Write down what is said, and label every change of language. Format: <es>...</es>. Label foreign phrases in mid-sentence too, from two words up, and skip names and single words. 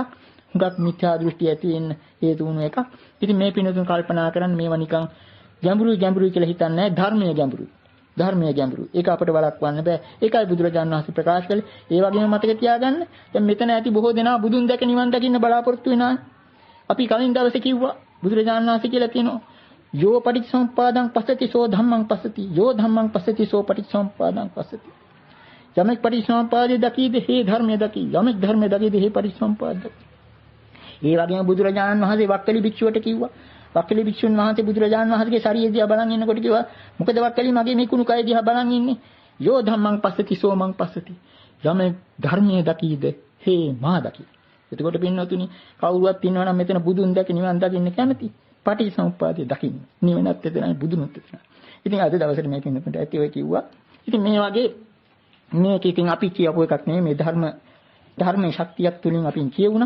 <si>හුඟක් මිත්‍යා දෘෂ්ටි ඇති වෙන්න හේතු වුණු එකක්. ඉතින් මේ පිනතුන් කල්පනා කරන්න මේවා නිකන් ගැඹුරුයි කියලා හිතන්නේ නැහැ. ධර්මයේ ගැඹුරුයි. ධර්මයේ ගැඹුරුයි. ඒක අපිට වළක්වන්න බෑ. ඒකයි බුදුරජාණන් වහන්සේ ප්‍රකාශ කළේ. ඒ වගේම මතක තියාගන්න. දැන් මෙතන ඇති බොහෝ දෙනා බුදුන් දැක නිවන් දකින්න බලාපොරොත්තු වෙනා. අපි කලින් දවසේ කිව්වා බුදුරජාණන් වහන්සේ කියලා තියෙනවා.</si> <pi>යෝ පටිච්චසමුප්පාදං පස්සති සෝ ධම්මං පස්සති. යෝ ධම්මං පස්සති සෝ පටිච්චසමුප්පාදං පස්සති.</pi> <si>යමෙක් පටිච්චසමුප්පාදේ දකීද හේ ධර්මයේ දකී. යමෙක් ධර්මයේ දකීද හේ පටිච්චසමුප්පාද දකී. ඒ වගේම බුදුරජාණන් වහන්සේ වක්කලි භික්ෂුවට කිව්වා. වක්කලි භික්ෂුන් වහන්සේ බුදුරජාණන් වහන්සේගේ ශරීරය දිහා බලන් ඉන්නකොට කිව්වා මොකද වක්කලි මගේ මේ කුණු කය දිහා බලන් ඉන්නේ.</si> <pi>යෝ ධම්මං පස්සති සෝ මං පස්සති.</pi> <si>යමෙක් ධර්මයේ දකීද හේ මා දකී. එතකොට පින්නතුනි කවුරුවත් ඉන්නවා නම් මෙතන බුදුන් දැක නිවන් දකින්න කැමති. පටිච්චසමුප්පාදය දකින්න. නිවනත් එතනයි බුදුනුත් එතනයි. ඉතින් අද දවසේ මේ පින්නතුන්ට ඇති ඔය කිව්වා. ඉතින් මේ වගේ මේකකින් අපි කියපුව එකක් නෙමෙයි මේ ධර්මයේ ශක්තියක් තුලින් අපි කියවුණා.</si>